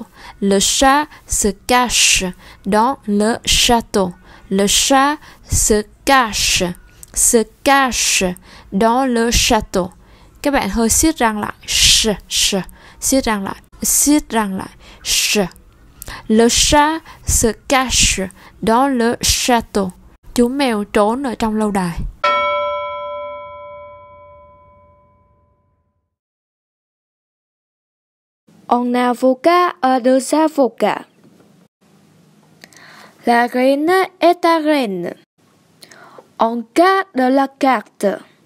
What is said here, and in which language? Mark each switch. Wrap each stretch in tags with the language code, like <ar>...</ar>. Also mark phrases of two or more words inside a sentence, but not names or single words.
<fr>Le chat se cache dans le château. Le chat se cache dans le château.</fr> <vi>Các bạn hơi siết răng lại. Siết răng lại.</vi> <fr>Le chat se cache dans le château.</fr> <vi>Chú mèo trốn ở trong lâu đài.</vi> <fr>Un avocat a deux avocats. La reine est ta reine. En cas de la carte.</fr>